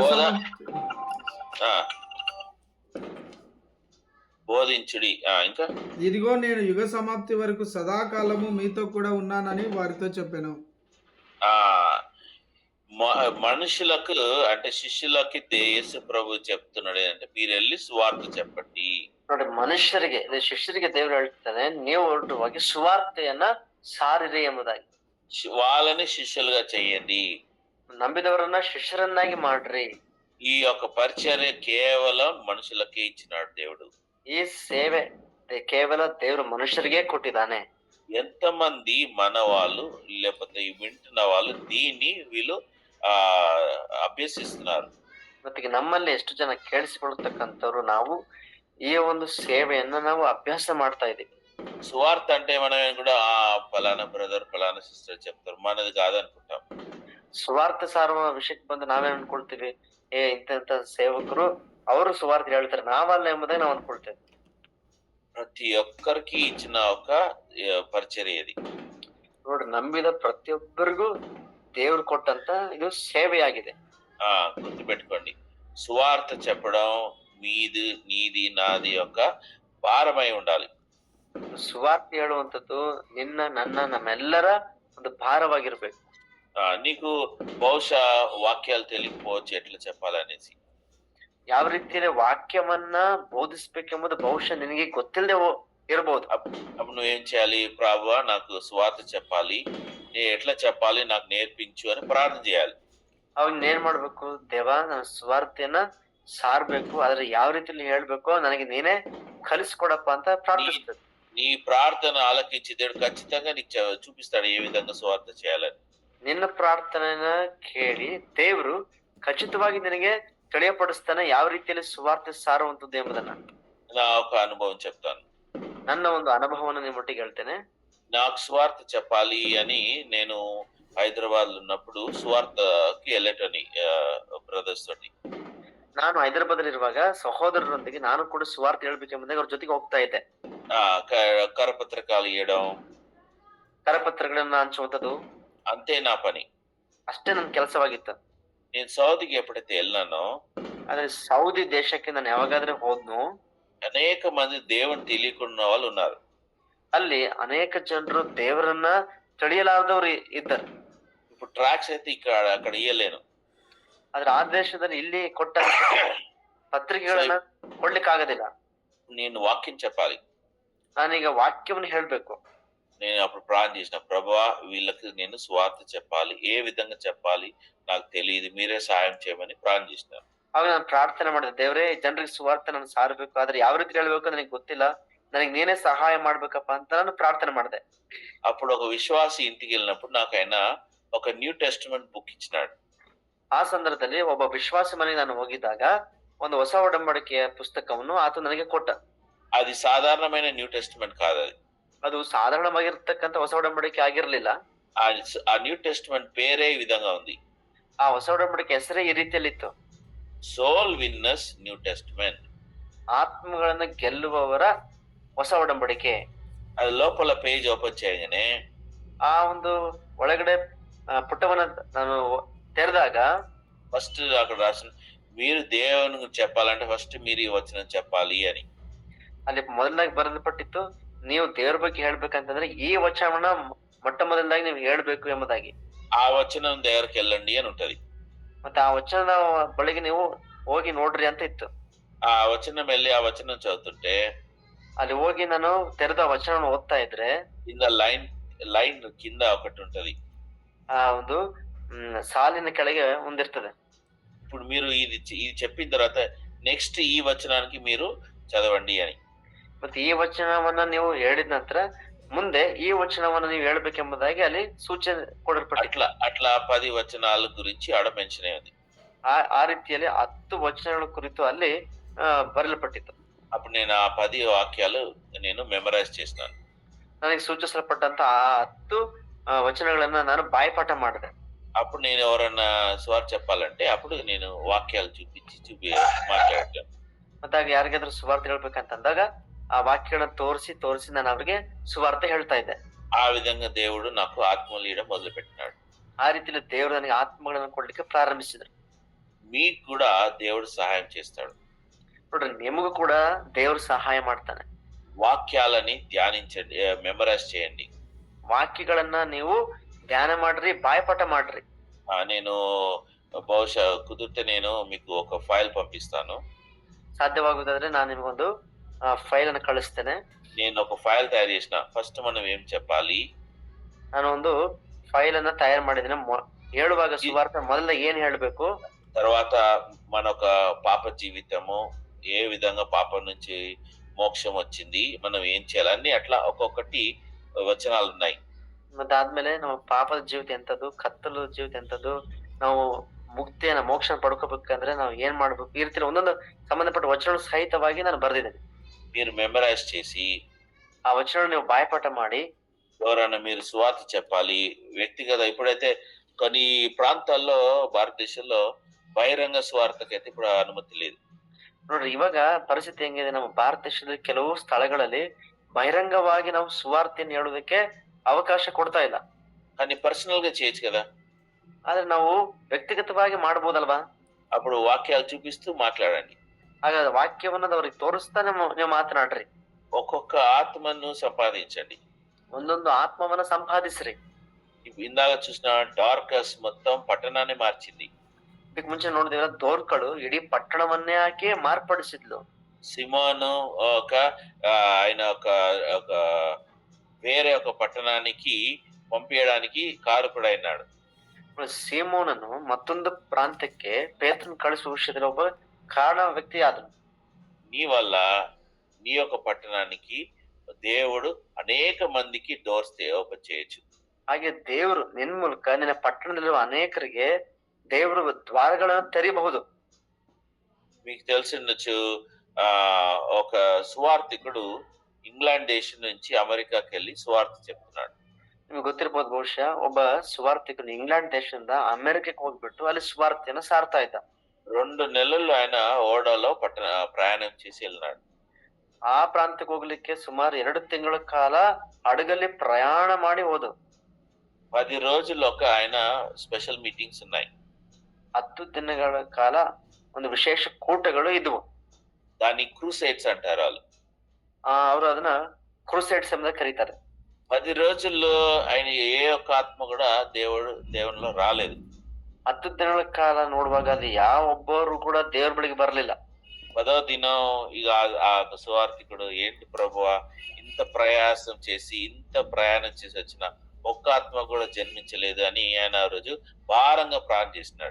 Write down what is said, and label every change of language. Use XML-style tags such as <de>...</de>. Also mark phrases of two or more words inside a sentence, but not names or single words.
<te>బోధించుడి. ఇంకా ఇదిగో నేను యుగ సమాప్తి వరకు సదాకాలము మీతో కూడా ఉన్నానని వారితో చెప్పాను. మనుషులకు అంటే శిష్యులకి యేసు ప్రభు చెప్తున్నాడు అంటే, మీరు వెళ్ళి సువార్త చెప్పండి.</te> <kn>ನೋಡಿ, ಮನುಷ್ಯರಿಗೆ ಶಿಷ್ಯರಿಗೆ ದೇವರು ಹೇಳ್ತಾನೆ, ನೀವು ಹೊರಟು ಹೋಗಿ ಸುವಾರ್ತೆಯನ್ನ ಸಾರಿರಿ ಎಂಬುದಾಗಿ.</kn> <te>వాళ్ళని శిష్యులుగా చేయండి,</te> <kn>ನಂಬಿದವರನ್ನ ಶಿಷ್ಯರನ್ನಾಗಿ ಮಾಡ್ರಿ.</kn> <te>ఈ యొక్క పరిచర్య కేవలం మనుషులకే ఇచ్చినాడు దేవుడు.</te> <kn>ಈ ಸೇವೆ ಕೇವಲ ದೇವರು ಮನುಷ್ಯರಿಗೆ ಕೊಟ್ಟಿದ್ದಾನೆ.</kn> <te>ఎంతమంది మన వాళ్ళు లేకపోతే వింటున్న వాళ్ళు దీన్ని వీళ్ళు అభ్యసిస్తున్నారు.</te> <kn>ಮತ್ತೆ ನಮ್ಮಲ್ಲಿ ಎಷ್ಟು ಜನ ಕೇಳಿಸಿಕೊಳ್ತಕ್ಕಂಥವ್ರು ನಾವು ಈ ಒಂದು ಸೇವೆಯನ್ನ ನಾವು ಅಭ್ಯಾಸ ಮಾಡ್ತಾ ಇದೀವಿ.</kn> <te>సువార్త అంటే మనం కూడా ఫలానా బ్రదర్ ఫలానా సిస్టర్ చెప్తారు, మనది కాదనుకుంటాం.</te> <kn>ಸುವಾರ್ತೆ ಸಾರುವ ವಿಷಯಕ್ಕೆ ಬಂದು ನಾವೇನ್ ಅನ್ಕೊಳ್ತೀವಿ, ಇಂಥ ಸೇವಕರು ಅವರು ಸುವಾರ್ತೆ ಹೇಳ್ತಾರೆ, ನಾವಲ್ಲ ಎಂಬುದೇ ನಾವು ಅನ್ಕೊಳ್ತೇವೆ.</kn> <te>ప్రతి ఒక్కరికి ఇచ్చిన ఒక పరిచర్య ఇది.</te> <kn>ನೋಡಿ, ನಂಬಿದ ಪ್ರತಿಯೊಬ್ಬರಿಗೂ ದೇವ್ರು ಕೊಟ್ಟಂತ ಇದು ಸೇವೆಯಾಗಿದೆ.</kn> <te>గుర్తుపెట్టుకోండి, సువార్త చెప్పడం నీది నాది యొక్క భారమై ఉండాలి.</te> <kn>ಸುವಾರ್ತೆ ಹೇಳುವಂಥದ್ದು ನಿನ್ನ ನನ್ನ ನಮ್ಮೆಲ್ಲರ ಒಂದು ಭಾರವಾಗಿರ್ಬೇಕು.</kn> <te>నీకు బహుశా వాక్యాలు తెలియకపోవచ్చు ఎట్లా చెప్పాలనేసి.</te> <kn>ಯಾವ ರೀತಿಯಲ್ಲಿ ವಾಕ್ಯವನ್ನ ಬೋಧಿಸ್ಬೇಕೆಂಬುದು ಬಹುಶಃ ನಿನಗೆ ಗೊತ್ತಿಲ್ಲದೆ ಇರಬಹುದು.</kn> <te>అప్పుడు నువ్వేం చేయాలి? ప్రభువా నాకు సువార్త చెప్పాలి, నేను ఎట్లా చెప్పాలి నాకు నేర్పించు అని ప్రార్థన చేయాలి.</te> <kn>ಅವಾಗ ಏನ್ ಮಾಡ್ಬೇಕು? ದೇವ, ನಾನು ಸುವಾರ್ತೆಯನ್ನ ಸಾರ್ಬೇಕು, ಆದ್ರೆ ಯಾವ ರೀತಿಯಲ್ಲಿ ಹೇಳ್ಬೇಕೋ ನನಗೆ ನೀನೇ ಕಲಿಸ್ಕೊಡಪ್ಪ ಅಂತ ಪ್ರಾರ್ಥಿಸ್ತದೆ.</kn> <te>నీ ప్రార్థన ఆలకించి దేవుడు ఖచ్చితంగా నీకు చూపిస్తాడు ఏ విధంగా సువార్త చేయాలని.</te> <kn>ನಿನ್ನ ಪ್ರಾರ್ಥನೆಯನ್ನ ಕೇಳಿ ದೇವರು ಖಚಿತವಾಗಿ ನಿನಗೆ ತಿಳಿಯಪಡಿಸ್ತಾನೆ ಯಾವ ರೀತಿಯಲ್ಲಿ ಸುವಾರ್ತೆ ಸಾರುವಂತದ್ದು ಎಂಬುದನ್ನ.</kn> <te>నా ఒక అనుభవం చెప్తాను.</te> <kn>ನನ್ನ ಒಂದು ಅನುಭವವನ್ನು ನಿಮ್ಮೊಟ್ಟಿಗೆ ಹೇಳ್ತೇನೆ.</kn> <te>నాకు సువార్త చెప్పాలి అని నేను హైదరాబాద్ లో ఉన్నప్పుడు సువార్తకి వెళ్ళటని బ్రదర్స్ తోటి.</te> <kn>ನಾನು ಹೈದರಾಬಾದ್ ಅಲ್ಲಿ ಇರುವಾಗ ಸಹೋದರರೊಂದಿಗೆ ನಾನು ಕೂಡ ಸುವಾರ್ತೆ ಹೇಳ್ಬೇಕೆಂಬುದಾಗಿ ಅವ್ರ ಜೊತೆಗೆ ಹೋಗ್ತಾ ಇದ್ದೆ.</kn> <te>కరపత్రకాలు ఇవ్వడం,</te> <kn>ಕರಪತ್ರಗಳನ್ನ ಹಂಚುವಂಥದ್ದು</kn> <te>అంతే నా పని.</te> <kn>ಅಷ್ಟೇ ನನ್ನ ಕೆಲಸವಾಗಿತ್ತು.</kn> <te>నేను సౌదీకి ఎప్పుడైతే వెళ్ళానో</te> <kn>ಆದ್ರೆ ಸೌದಿ ದೇಶಕ್ಕೆ ನಾನು ಯಾವಾಗಾದ್ರೂ ಹೋದ್ನು,</kn> <te>అనేక మంది దేవుని తెలియకుండా వాళ్ళు ఉన్నారు.</te> <kn>ಅಲ್ಲಿ ಅನೇಕ ಜನರು ದೇವರನ್ನ ತಿಳಿಯಲಾರದವ್ರು ಇದ್ದಾರೆ.</kn> <te>ఇప్పుడు ట్రాక్స్ అయితే ఇక్కడ అక్కడ ఇయ్యలేను.</te> <kn>ಆದ್ರೆ ಆ ದೇಶದಲ್ಲಿ ಇಲ್ಲಿ ಕೊಟ್ಟ ಪತ್ರಿಕೆಗಳನ್ನ ಕೊಡ್ಲಿಕ್ಕೆ ಆಗೋದಿಲ್ಲ.</kn> <te>నేను వాక్యం చెప్పాలి.</te> <kn>ನಾನೀಗ ವಾಕ್ಯವನ್ನು ಹೇಳ್ಬೇಕು.</kn> <te>నేను అప్పుడు ప్రార్థన చేసిన, ప్రభువా వీళ్ళకి నేను సువార్త చెప్పాలి, ఏ విధంగా చెప్పాలి నాకు తెలియదు, మీరే సహాయం చేయమని ప్రార్థన చేసిన.</te> <kn>ಆಗ ನಾನು ಪ್ರಾರ್ಥನೆ ಮಾಡಿದೆ, ದೇವರೇ ಜನರಿಗೆ ಸುವಾರ್ತೆ ನಾನು ಸಾರಬೇಕು, ಆದ್ರೆ ಯಾವ ರೀತಿ ಹೇಳ್ಬೇಕು ನನಗೆ ಗೊತ್ತಿಲ್ಲ, ನನಗೆ ನೀನೇ ಸಹಾಯ ಮಾಡ್ಬೇಕಪ್ಪ ಅಂತ ನಾನು ಪ್ರಾರ್ಥನೆ ಮಾಡಿದೆ.</kn> <te>అప్పుడు ఒక విశ్వాసి ఇంటికి వెళ్ళినప్పుడు నాకు ఆయన ఒక</te> <en>New Testament book</en> <te>ఇచ్చినాడు.</te> <kn>ಆ ಸಂದರ್ಭದಲ್ಲಿ ಒಬ್ಬ ವಿಶ್ವಾಸಿ ಮನೆಗೆ ನಾನು ಹೋಗಿದ್ದಾಗ ಒಂದು ಹೊಸ ಒಡಂಬಡಿಕೆಯ ಪುಸ್ತಕವನ್ನು ಆತ ನನಗೆ ಕೊಟ್ಟ.</kn> <te>అది సాధారణమైన</te> <en>New Testament</en> <te>కాదు.</te> <kn>ಅದು ಸಾಧಾರಣವಾಗಿರ್ತಕ್ಕಂಥ ಹೊಸ ಒಡಂಬಡಿಕೆ ಆಗಿರ್ಲಿಲ್ಲ.</kn> <te>ఆ</te> <en>New Testament</en> <te>పేరే ఈ విధంగా ఉంది.</te> <kn>ಆ ಹೊಸ ಒಡಂಬಡಿಕೆ ಹೆಸರೇ ಈ ರೀತಿಯಲ್ಲಿತ್ತು,</kn> <en>Soul Winners New Testament.</en> <kn>ಆತ್ಮಗಳನ್ನ ಗೆಲ್ಲುವವರ ಹೊಸ ಒಡಂಬಡಿಕೆ.</kn> <te>అది లోపల</te> <en>page open</en> <te>చేయగానే</te> <kn>ಆ ಒಂದು ಒಳಗಡೆ ಪುಟವನ್ನ ನಾನು ತೆರೆದಾಗ</kn> <te>ఫస్ట్ అక్కడ రాసిన, మీరు దేవునికి చెప్పాలంటే ఫస్ట్ మీరు ఈ వచనం చెప్పాలి అని.</te> <kn>ಅಲ್ಲಿ ಮೊದಲಾಗಿ ಬರೆದಪಟ್ಟಿತ್ತು, ನೀವು ದೇವ್ರ ಬಗ್ಗೆ ಹೇಳ್ಬೇಕಂತಂದ್ರೆ ಈ ವಚನವನ್ನ ಮೊಟ್ಟ ಮೊದಲಾಗಿ ನೀವು ಹೇಳ್ಬೇಕು ಎಂಬುದಾಗಿ.</kn> <te>ఆ వచనం దగ్గరికి వెళ్ళండి అని ఉంటది.</te> <kn>ಮತ್ತೆ ಆ ವಚನದ ಬಳಿಗೆ ನೀವು ಹೋಗಿ ನೋಡ್ರಿ ಅಂತ ಇತ್ತು.</kn> <te>ఆ వచనం వెళ్ళి ఆ వచనం చదువుతుంటే</te> <kn>ಅಲ್ಲಿ ಹೋಗಿ ನಾನು ತೆರೆದ ವಚನವನ್ನು ಓದ್ತಾ ಇದ್ರೆ</kn> <te>కింద లైన్ కింద ఒకటి ఉంటది.</te> <kn>ಆ ಒಂದು ಸಾಲಿನ ಕೆಳಗೆ ಒಂದಿರ್ತದೆ.</kn> <te>ఇప్పుడు మీరు ఇది చెప్పిన తర్వాత నెక్స్ట్ ఈ వచనానికి మీరు చదవండి అని.</te> <kn>ಮತ್ತೆ ಈ ವಚನವನ್ನ ನೀವು ಹೇಳಿದ ನಂತರ ಮುಂದೆ ಈ ವಚನವನ್ನ ನೀವು ಹೇಳ್ಬೇಕೆಂಬುದಾಗಿ ಅಲ್ಲಿ ಸೂಚನೆ ಕೊಡಲ್ಪಟ್ಟಿತ್ತು.</kn> <te>అట్లా 10 వచనాల గురించి ఆడ మెన్షన్ అయింది.</te> <kn>ಆ ರೀತಿಯಲ್ಲಿ 10 ವಚನಗಳ ಕುರಿತು ಅಲ್ಲಿ ಬರೆಯಲ್ಪಟ್ಟಿತ್ತು.</kn> <te>అప్పుడు నేను ఆ 10 వాక్యాలు నేను మెమరైజ్ చేసినాను.</te> <kn>ನನಗೆ ಸೂಚಿಸಲ್ಪಟ್ಟಂತ ಆ 10 ವಚನಗಳನ್ನ ನಾನು ಬಾಯ್ಪಾಠ ಮಾಡಿದೆ.</kn> <te>అప్పుడు నేను ఎవరన్నా సువార్త చెప్పాలంటే అప్పుడు నేను వాక్యాలు చూపించి మాట్లాడతాను.</te> <kn>ಮತ್ತೆ ಆಗ ಯಾರಿಗಾದ್ರೂ ಸುವಾರ್ತೆ ಹೇಳ್ಬೇಕಂತಂದಾಗ ಆ ವಾಕ್ಯಗಳನ್ನ ತೋರಿಸಿ ನಾನು ಅವ್ರಿಗೆ ಸುವಾರ್ತೆ ಹೇಳ್ತಾ ಇದ್ದೆ.</kn> <te>ఆ విధంగా దేవుడు నాకు ఆత్మలు ఇవ్వడం మొదలు పెట్టినాడు.</te> <kn>ಆ ರೀತಿಯಲ್ಲಿ ದೇವರು ನನಗೆ ಆತ್ಮಗಳನ್ನು ಕೊಡ್ಲಿಕ್ಕೆ ಪ್ರಾರಂಭಿಸಿದ್ರು.</kn> <te>మీకు కూడా దేవుడు సహాయం చేస్తాడు.</te> <kn>ನೋಡ್ರಿ, ನಿಮಗೂ ಕೂಡ ದೇವರು ಸಹಾಯ ಮಾಡ್ತಾನೆ.</kn> <te>వాక్యాలని ధ్యానించండి, మెమరైజ్ చేయండి.</te> <kn>ವಾಕ್ಯಗಳನ್ನ ನೀವು ಧ್ಯಾನ ಮಾಡ್ರಿ, ಬಾಯ್ಪಾಠ ಮಾಡ್ರಿ.</kn> <te>నేను బహుశా కుదిరితే నేను మీకు ఒక ఫైల్ పంపిస్తాను.</te> <kn>ಸಾಧ್ಯವಾಗುವುದಾದ್ರೆ ನಾನು ನಿಮಗೊಂದು ಫೈಲ್ ಅನ್ನು ಕಳಿಸ್ತೇನೆ.</kn> <te>నేను ఒక ఫైల్ తయారు చేసిన. ఫస్ట్ మనం ఏం చెప్పాలి,</te> <kn>ನಾನು ಒಂದು ಫೈಲ್ ಅನ್ನ ತಯಾರು ಮಾಡಿದ್ದೀನಿ. ಹೇಳುವಾಗ ಸುವಾರ್ತೆ ಮೊದಲ ಏನ್ ಹೇಳ್ಬೇಕು,</kn> <te>తర్వాత మన ఒక పాప జీవితము ఏ విధంగా పాపం నుంచి మోక్షం వచ్చింది, మనం ఏం చేయాలి అన్ని అట్లా ఒక్కొక్కటి వచనాలు ఉన్నాయి.</te> <kn>ಮತ್ತೆ ಆದ್ಮೇಲೆ ನಮ್ಮ ಪಾಪದ ಜೀವಿತ ಎಂತದ್ದು, ಕತ್ತಲ ಜೀವಿತ ಎಂತದ್ದು, ನಾವು ಮುಕ್ತಿಯನ್ನ ಮೋಕ್ಷ ಪಡ್ಕೋಬೇಕಂದ್ರೆ ನಾವು ಏನ್ ಮಾಡ್ಬೇಕು, ಈ ರೀತಿ ಒಂದೊಂದು ಸಂಬಂಧಪಟ್ಟ ವಚನ ಸಹಿತವಾಗಿ ನಾನು ಬರೆದಿದ್ದೇನೆ.</kn> <te>మీరు మెమరైజ్ చేసి ఆ వచనం</te> <kn>ನೀವು ಬಾಯ್ಪಾಠ ಮಾಡಿ</kn> <te>ఎవరైనా మీరు సువార్త చెప్పాలి వ్యక్తిగత. ఇప్పుడైతే కొన్ని ప్రాంతాల్లో భారతదేశంలో బహిరంగ సువార్తకైతే ఇప్పుడు అనుమతి లేదు.</te> <kn>ನೋಡ್ರಿ, ಇವಾಗ ಪರಿಸ್ಥಿತಿ ಹೆಂಗಿದೆ, ನಮ್ಮ ಭಾರತ ದೇಶದಲ್ಲಿ ಕೆಲವು ಸ್ಥಳಗಳಲ್ಲಿ ಬಹಿರಂಗವಾಗಿ ನಾವು ಸುವಾರ್ತೆಯನ್ನು ಹೇಳೋದಕ್ಕೆ ಅವಕಾಶ ಕೊಡ್ತಾ ಇಲ್ಲ.</kn> <te>కానీ పర్సనల్ గా చేయొచ్చు కదా.</te> <kn>ಆದ್ರೆ ನಾವು ವ್ಯಕ್ತಿಗತವಾಗಿ ಮಾಡ್ಬೋದಲ್ವಾ?</kn> <te>అప్పుడు వాక్యాలు చూపిస్తూ మాట్లాడండి.</te> <kn>ಹಾಗಾದ್ರೆ ವಾಕ್ಯವನ್ನ ಅವ್ರಿಗೆ ತೋರಿಸ್ತಾ ನೀವು ಮಾತನಾಡ್ರಿ.</kn> <te>ఒక్కొక్క ఆత్మను సంపాదించండి.</te> <kn>ಒಂದೊಂದು ಆತ್ಮವನ್ನ ಸಂಪಾದಿಸ್ರಿ.</kn> <te>ఇందాక చూసిన డార్కస్ మొత్తం పట్టణాన్ని మార్చింది.</te> <kn>ಇದಕ್ ಮುಂಚೆ ನೋಡಿದ್ರೆ ದೋರ್ಕಳು ಇಡೀ ಪಟ್ಟಣವನ್ನೇ ಆಕೆ ಮಾರ್ಪಡಿಸಿದ್ಲು.</kn> <te>సిమోను ఒక ఆయన ఒక ఒక వేరే ఒక పట్టణానికి పంపించడానికి కారకుడైనాడు.</te> <kn>ಸೀಮೋನನು ಮತ್ತೊಂದು ಪ್ರಾಂತ್ಯಕ್ಕೆ ಪೇತ್ರನ್ ಕಳಿಸುವ ವಿಷಯದಲ್ಲಿ ಒಬ್ಬ ಕಾರಣ ವ್ಯಕ್ತಿ ಆದನು.</kn> <te>నీ వల్ల నీ యొక్క పట్టణానికి దేవుడు అనేక మందికి</te> <en>doors open</en> <te>చేయొచ్చు.</te> <kn>ಹಾಗೆ ದೇವರು ನಿನ್ ಮೂಲಕ ನಿನ್ನ ಪಟ್ಟಣದಲ್ಲಿರುವ ಅನೇಕರಿಗೆ ದೇವರು ದ್ವಾರಗಳನ್ನು ತೆರೀಬಹುದು.</kn> <te>మీకు తెలిసిండొచ్చు, ఒక సువార్థికుడు ఇంగ్లాండ్ దేశం నుంచి అమెరికాకి వెళ్ళి సువార్త చెప్తున్నాడు.</te> <kn>ನಿಮ್ಗೆ ಗೊತ್ತಿರ್ಬೋದು, ಬಹುಶಃ ಒಬ್ಬ ಸುವಾರ್ಥಿಕನು ಇಂಗ್ಲೆಂಡ್ ದೇಶದಿಂದ ಅಮೆರಿಕಕ್ಕೆ ಹೋಗ್ಬಿಟ್ಟು ಅಲ್ಲಿ ಸುವಾರ್ತೆಯನ್ನು ಸಾರ್ತಾ ಇದ್ದ.</kn> <te>2 నెలలు ఆయన ఓడలో ప్రయాణం చేసి వెళ్ళినాడు.</te> <kn>ಆ ಪ್ರಾಂತ್ಯಕ್ಕೆ ಹೋಗ್ಲಿಕ್ಕೆ ಸುಮಾರು 2 ತಿಂಗಳ ಕಾಲ ಹಡಗಲ್ಲಿ ಪ್ರಯಾಣ ಮಾಡಿ ಹೋದ.</kn> <te>10 రోజులు ఒక ఆయన</te> <en>special meetings</en> <te>ఉన్నాయి.</te> <kn>10 ದಿನಗಳ ಕಾಲ ಒಂದು ವಿಶೇಷ ಕೂಟಗಳು ಇದ್ವು.</kn> <te>దాన్ని క్రూసైడ్స్ అంటారు వాళ్ళు.</te> <kn>ಅವರು ಅದನ್ನ ಕ್ರೂಸೈಡ್ಸ್ ಎಂಬುದಾಗಿ ಕರೀತಾರೆ.</kn> <te>10 రోజుల్లో ఆయన ఏ ఒక్క ఆత్మ కూడా దేవునిలో రాలేదు.</te> <kn>10 ದಿನಗಳ ಕಾಲ ನೋಡುವಾಗ ಅಲ್ಲಿ ಯಾವ ಒಬ್ಬರು ಕೂಡ ದೇವ್ರ ಬಳಿಗೆ ಬರಲಿಲ್ಲ.</kn> <te>10వ దినం ఇక ఆ సువార్థికుడు, ఏంటి ప్రభువా ఇంత ప్రయాసం చేసి ఇంత ప్రయాణం చేసి వచ్చిన ఒక్క ఆత్మ కూడా జన్మించలేదు అని ఆయన ఆ రోజు భారంగా ప్రార్థిస్తున్నాడు.</te>